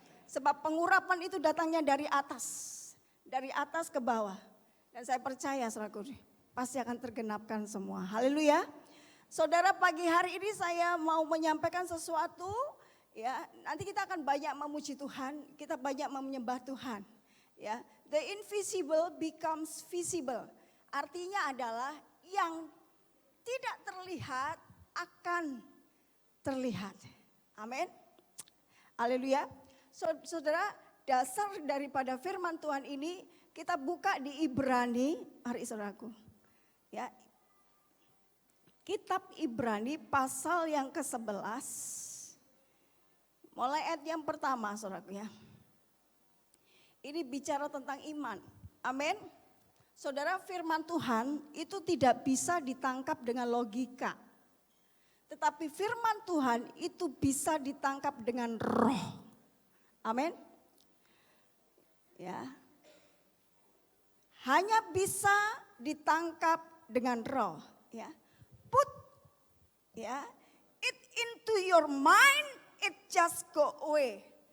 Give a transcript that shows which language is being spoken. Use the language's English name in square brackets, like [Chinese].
[Indonesian] Sebab pengurapan itu datangnya dari atas ke bawah. Dan saya percaya saudaraku pasti akan tergenapkan semua. Haleluya. Saudara, pagi hari ini saya mau menyampaikan sesuatu ya. Nanti kita akan banyak memuji Tuhan, kita banyak menyembah Tuhan. [English] Ya, the invisible becomes visible. [Indonesian] Artinya adalah yang tidak terlihat akan terlihat. Amin. Haleluya. Saudara, dasar daripada firman Tuhan ini kita buka di Ibrani, hari saudaraku. Ya. Kitab Ibrani pasal yang ke-11. Mulai ayat yang pertama saudaraku ya. Ini bicara tentang iman. Amin. Saudara, firman Tuhan itu tidak bisa ditangkap dengan logika. Tetapi firman Tuhan itu bisa ditangkap dengan roh. Amin. Ya. Hanya bisa ditangkap dengan roh, ya. [English] Put ya, it into your mind, it just go away.